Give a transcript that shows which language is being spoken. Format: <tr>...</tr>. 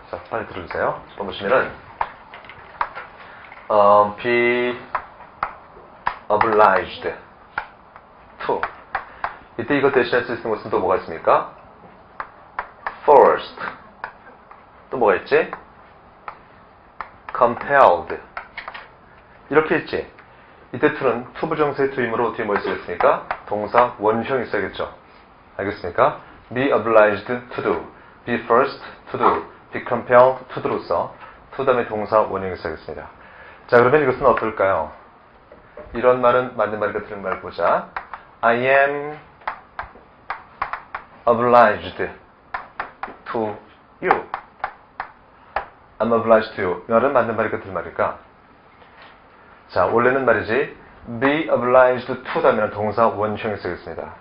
<ko>자, 빨리 들어주세요. 보시면은 be obliged to. 이때 이거 대신할 수 있는 것은 또 뭐가 있습니까? forced. 또 뭐가 있지? compelled. 이렇게 있지. 이때 to는 투부정사의 to이므로 뒤에 뭐 있어야겠습니까? 동사 원형이 있어야겠죠. 알겠습니까?</ko> <en>be obliged to do, be forced to do, be compelled to do로서 to 다음에 동사 원형이 있어야겠습니다.</en> <ko>자, 그러면 이것은 어떨까요? 이런 말은 맞는 말인가 틀린 말 보자.</ko> <en>I am obliged to you.</en> <ko>I'm obliged to you. 이 말은 맞는 말일까 틀린 말일까? 자, 원래는 말이지 be obliged to 다음에는 동사 원형이 쓰겠습니다.</ko>